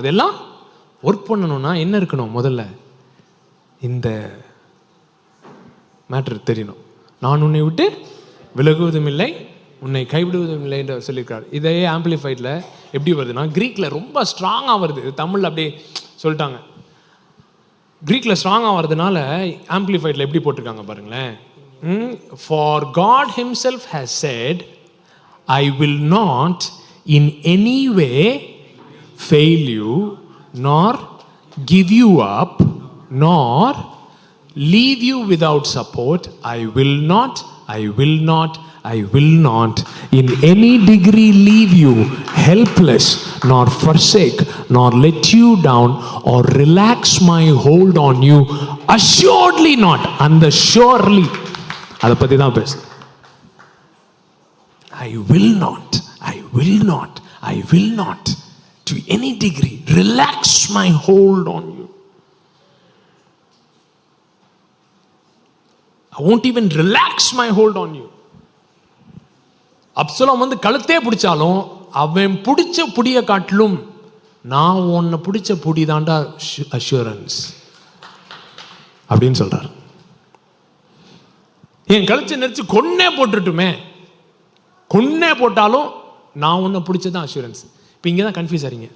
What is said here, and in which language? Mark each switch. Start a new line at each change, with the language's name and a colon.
Tamil: அதெல்லாம் ஒர்க் பண்ணணும்னா என்ன இருக்கணும்? முதல்ல இந்த மேட்டர் தெரியணும். நான் உன்னை விட்டு விலகுவதும் இல்லை, உன்னை கைவிடுவதும் இல்லை என்று சொல்லியிருக்காரு. இதே ஆம்பிளிஃபைட்ல எப்படி வருதுன்னா, கிரீக்ல ரொம்ப ஸ்ட்ராங்காக வருது. தமிழ்ல அப்படியே சொல்லிட்டாங்க. கிரீக்ல ஸ்ட்ராங்காக வருதுனால ஆம்பிளிஃபைட்ல எப்படி போட்டிருக்காங்க பாருங்களேன்.
English: For God himself has said, I will not in any way fail you, nor give you up, nor leave you without support. I will not, I will not, I will not in any degree leave you helpless, nor forsake, nor let you down, or relax my hold on you. Assuredly not.
Tamil: அந்த surely அதை பற்றி தான் பேசு.
English: I will not, I will not, I will not to any degree relax my hold on you. I won't even relax my hold on you.
Tamil: Absalom வந்து கழுத்தே பிடிச்சாலும் அவன் பிடிச்ச புடிய காட்டிலும் நான் உன்னை பிடிச்ச புடி தாண்டா அஷூரன்ஸ் அப்படின்னு சொல்றார். என் கழுத்தை நெரிச்சு கொன்னே போட்டுட்டுமே, கொன்னே போட்டாலும் நான் உன்னை பிடிச்சதான் அஷூரன்ஸ். இப்போ இங்கே தான் கன்ஃபியூஸ் ஆறீங்க.